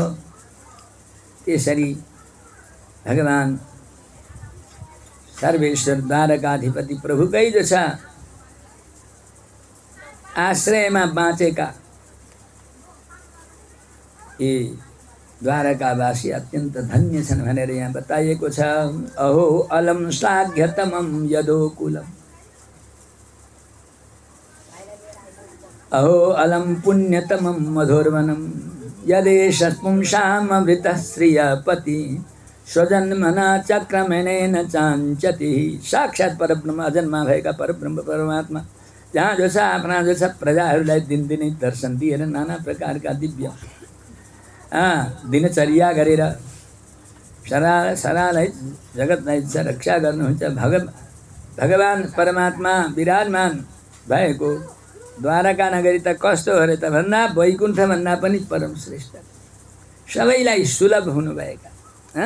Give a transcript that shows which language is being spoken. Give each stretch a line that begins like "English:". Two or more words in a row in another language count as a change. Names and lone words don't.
Nepali: त्यसरी भगवान सर्वेश्वर द्वारकाधिपति प्रभुकै जो छ आश्रयमा बाँचेका यी द्वारकावासी अत्यन्त धन्य छन् भनेर यहाँ बताइएको छ।
Sanskrit: अहो अलम श्लाघ्यतमं यदोकुलम्, अहो अलम पुण्यतमं मधुर्वनं, यदेष पुंसामृतः श्रियपति, स्वजन्मना चक्रमेणेन चाञ्चति। साक्षात् परब्रह्म,
Nepali: अजन्मा भएका परब्रह्म परमात्मा जहाँ जो छ आफ्ना जो छ प्रजाहरूलाई दिनदिनै दर्शन दिएर नाना प्रकारका दिव्य दिनचर्या गरेर सरालाई जगतलाई रक्षा गर्नुहुन्छ। भगवान परमात्मा विराजमान भएको द्वारका नगरी त कस्तो हो र त भन्दा वैकुण्ठ भन्दा पनि परम श्रेष्ठ, सबैलाई सुलभ हुनुभएका।